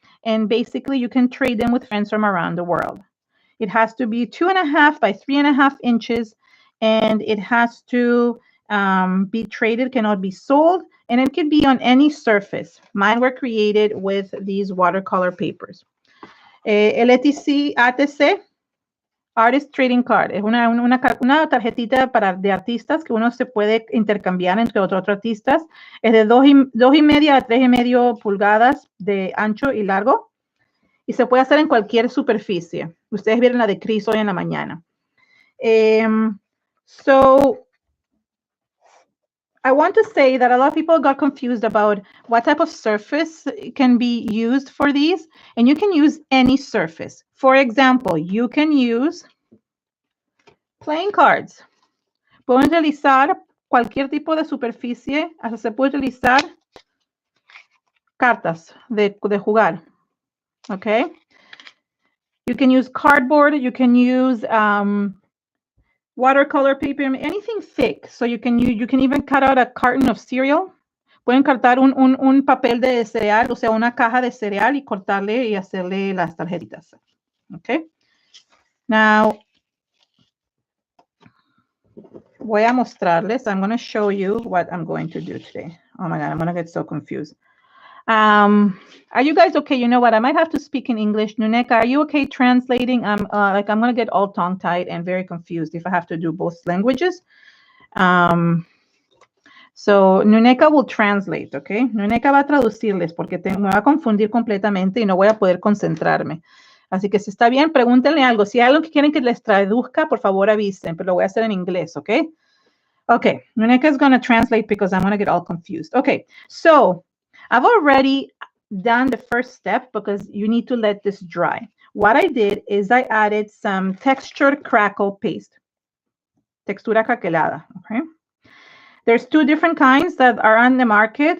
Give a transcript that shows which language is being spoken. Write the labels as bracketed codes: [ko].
[en] And basically you can trade them with friends from around the world. It has to be 2.5 by 3.5 inches, and it has to be traded, cannot be sold, and it can be on any surface. Mine were created with these watercolor papers. [es] El ATC, Artist Trading Card, es una tarjetita de artistas que uno se puede intercambiar entre otros artistas. Es de 2.5 a 3.5 pulgadas de ancho y largo. Y se puede hacer en cualquier superficie. Ustedes vieron la de Chris hoy en la mañana. [en] So I want to say that a lot of people got confused about what type of surface can be used for these, and you can use any surface. For example, you can use playing cards. [es] Pueden utilizar cualquier tipo de superficie, hasta se puede utilizar cartas de jugar. [en] Okay? You can use cardboard, you can use watercolor paper, anything thick. So you can even cut out a carton of cereal. [es] Pueden cortar un papel de cereal, o sea, una caja de cereal y cortarle y hacerle las tarjetitas. [en] Okay. Now, [es] voy a mostrarles. [en] I'm going to show you what I'm going to do today. Oh my God, I'm going to get so confused. Are you guys okay? You know what? I might have to speak in English. Nuneka, are you okay translating? I'm going to get all tongue-tied and very confused if I have to do both languages. So Nuneka will translate, okay? [es] Nuneka va a traducirles porque me va a confundir completamente y no voy a poder concentrarme. Así que si está bien, pregúntenle algo. Si hay algo que quieren que les traduzca, por favor avisen, pero lo voy a hacer en inglés, okay? [en] Okay, Nuneka is going to translate because I'm going to get all confused. Okay, so I've already done the first step because you need to let this dry. What I did is I added some textured crackle paste. [es] Textura craquelada, [en] okay? There's 2 different kinds that are on the market.